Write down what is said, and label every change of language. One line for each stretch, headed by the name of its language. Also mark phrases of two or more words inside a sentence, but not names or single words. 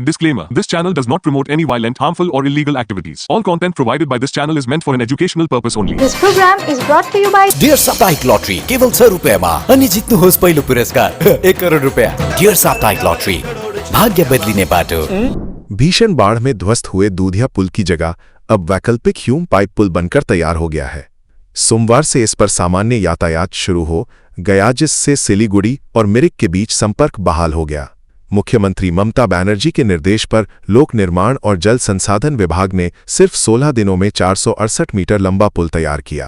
English: Disclaimer: This channel does not promote any violent, harmful, or illegal activities. All content provided by this channel is meant for an educational purpose only. This program is brought to you by
Nepali: डियर साप्ताहिक लॉटरी केवल 6 रुपैयाँमा अनि जित्नुहोस् पहिलो पुरस्कार 1 करोड रुपैयाँ। डियर साप्ताहिक लॉटरी, भाग्य बदलिने बाटो।
Hindi: भीषण बाढ़ में ध्वस्त हुए दूधिया पुल की जगह अब वैकल्पिक ह्यूम पाइप पुल बनकर तैयार हो गया है। सोमवार से इस पर सामान्य यातायात शुरू हो गया, जिससे सिलीगुड़ी और मिरिक के बीच संपर्क बहाल हो गया। मुख्यमंत्री ममता बनर्जी के निर्देश पर लोक निर्माण और जल संसाधन विभाग ने सिर्फ 16 दिनों में 468 मीटर लंबा पुल तैयार किया।